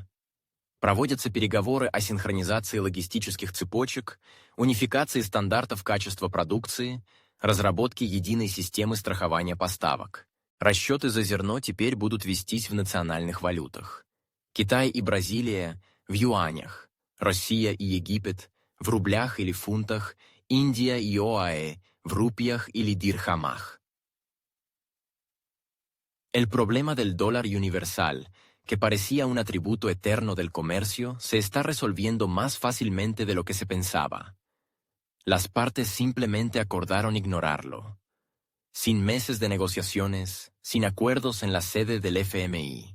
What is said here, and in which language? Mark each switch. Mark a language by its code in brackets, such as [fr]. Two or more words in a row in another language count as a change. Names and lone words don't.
[ru] Проводятся переговоры о синхронизации логистических цепочек, унификации стандартов качества продукции, разработке единой системы страхования поставок. Расчеты за зерно теперь будут вестись в национальных валютах. Китай и Бразилия – в юанях, Россия и Египет – в рублях или фунтах, Индия и ОАЭ – в рупиях или дирхамах. [es] El problema del dólar universal, que parecía un atributo eterno del comercio, se está resolviendo más fácilmente de lo que se pensaba. Las partes simplemente acordaron ignorarlo. Sin meses de negociaciones, sin acuerdos en la sede del FMI.